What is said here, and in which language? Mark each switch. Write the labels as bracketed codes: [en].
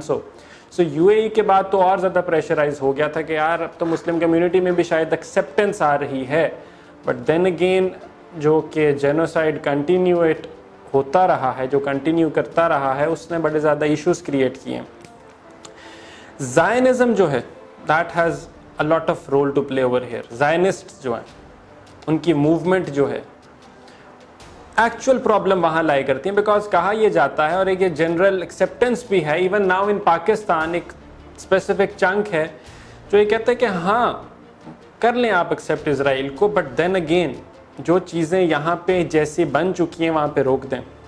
[ur] So you اے ای کے بعد تو اور زیادہ پریشرائز ہو گیا تھا کہ یار اب تو مسلم کمیونٹی میں بھی شاید ایکسیپٹنس آ رہی ہے, [en] but then again [ur] جو کہ جینوسائڈ کنٹینیویٹ ہوتا رہا ہے, جو کنٹینیو کرتا رہا ہے, اس نے بڑے زیادہ ایشوز کریٹ کیے ہیں. [en] Zionism [ur] جو ہے [en] That has a lot of role to play over here. [ur] زائنسٹ جو ہیں ان کی موومنٹ جو ہے ایکچوئل پرابلم وہاں لائی کرتی ہیں, بیکاز کہا یہ جاتا ہے اور ایک یہ جنرل ایکسیپٹنس بھی ہے [en] even now in Pakistan, [ur] ایک اسپیسیفک چنک ہے جو یہ کہتا ہے کہ ہاں کر لیں آپ ایکسیپٹ اسرائیل کو, [en] but then again [ur] جو چیزیں یہاں پہ جیسی بن چکی ہیں وہاں پہ روک دیں.